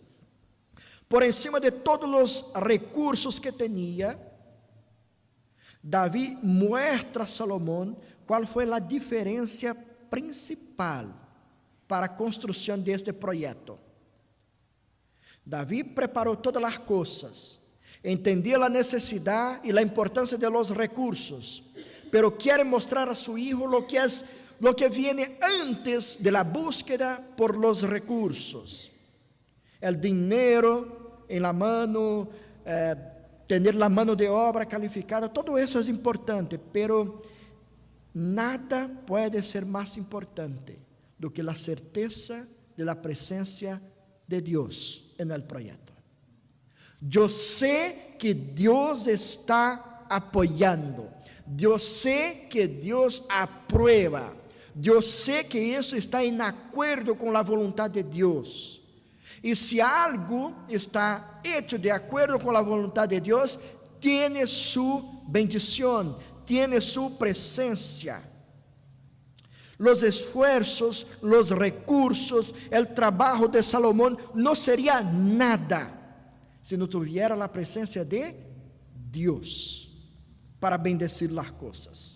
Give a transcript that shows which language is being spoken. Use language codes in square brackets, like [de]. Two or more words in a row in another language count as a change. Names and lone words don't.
[es] Por encima [pt] de todos os recursos que tinha, Davi muestra a Salomão qual foi a diferença principal para a construção deste projeto. Davi preparou todas as coisas, entendia a necessidade e a importância [es] de los recursos, pero [pt] quer mostrar a seu [es] hijo lo que viene antes de la búsqueda por los recursos. El dinero en la mano, tener la mano de obra calificada, todo eso es importante, pero nada puede ser más importante [pt] do que [es] la certeza de la presencia de Dios en el proyecto. Yo sé que Dios está apoyando, yo sé que Dios aprueba, yo sé que eso está en acuerdo con la voluntad de Dios. [pt] E se algo está hecho de acordo com a vontade de Deus, [es] tiene su bendição, tiene su presencia. Los esfuerzos, los recursos, el trabajo de Salomón no sería nada si no tuviera la presencia de Dios para bendecir las cosas.